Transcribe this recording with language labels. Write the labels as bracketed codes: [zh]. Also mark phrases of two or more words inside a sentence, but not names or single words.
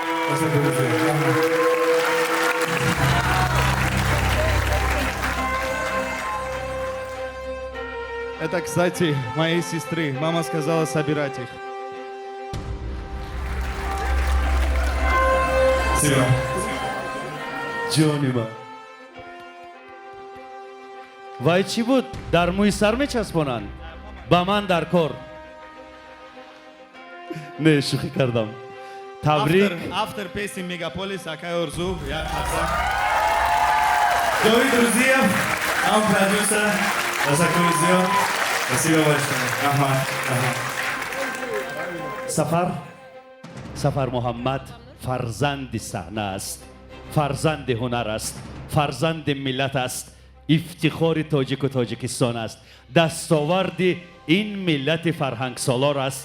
[ru] Это, кстати, моей сестры. Мама сказала собирать их. Спасибо. [tg] Джонима. Вай чи буд? Дар мӯи сар мечаспонанд? Ба ман дар кор. Не, шӯхӣ кардам. Табрик. [ru] Автор песни «Мегаполис» Акай Орзу. Я Хасан. Давид Рузиев, наш продюсер. [tg] Ташаккур зиёд. [ru] Спасибо большое. [tg] Сафар Муҳаммад фарзанди саҳна аст, фарзанди ҳунар аст, фарзанди миллат аст, ифтихори тоҷику тоҷикистон аст, дастоварди ин миллати фарҳангсолор аст.